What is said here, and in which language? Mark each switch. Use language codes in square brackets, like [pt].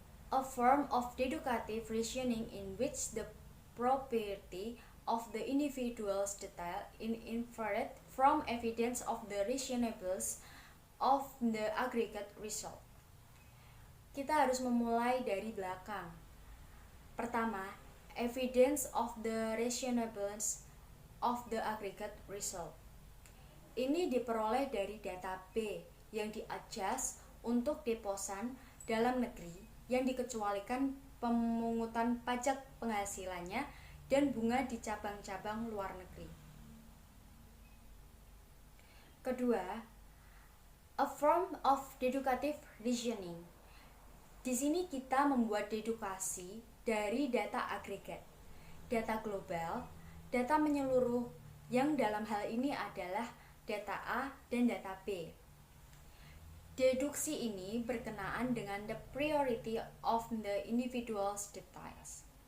[en] A form of deductive reasoning in which the property of the individual's detail is inferred from evidence of the reasonableness of the aggregate result. [id] Kita harus memulai dari belakang. [en] Pertama, evidence of the reasonableness of the aggregate result. [id] Ini diperoleh dari data B yang di-adjust untuk deposan dalam negeri yang dikecualikan pemungutan pajak penghasilannya dan bunga di cabang-cabang luar negeri. [en] Kedua, a form of deductive reasoning. [id] Di sini kita membuat dedukasi dari data agregat, data global, data menyeluruh yang dalam hal ini adalah data A dan data B. Deduksi ini berkenaan dengan [en] the priority of the individual details.